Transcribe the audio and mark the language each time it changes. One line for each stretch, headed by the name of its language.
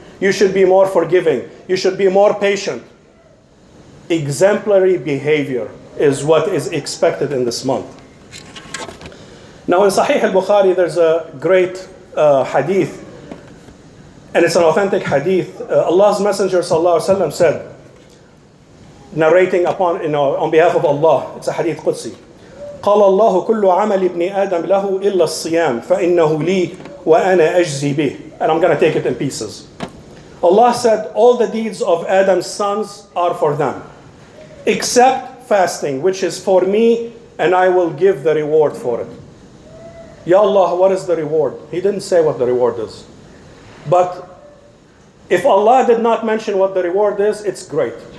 English: You should be more forgiving. You should be more patient. Exemplary behavior is what is expected in this month. Now in Sahih al-Bukhari, there's a great hadith, and it's an authentic hadith. Allah's Messenger ﷺ said, narrating on behalf of Allah, it's a hadith Qudsi.
Arabic: قال الله كل عمل ابن آدم له إلا الصيام فإنه لي وأنا أجزي به.
English: And I'm going to take it in pieces. Allah said, all the deeds of Adam's sons are for them, except fasting, which is for me, and I will give the reward for it. Ya Allah, what is the reward? He didn't say what the reward is. But if Allah did not mention what the reward is, it's great.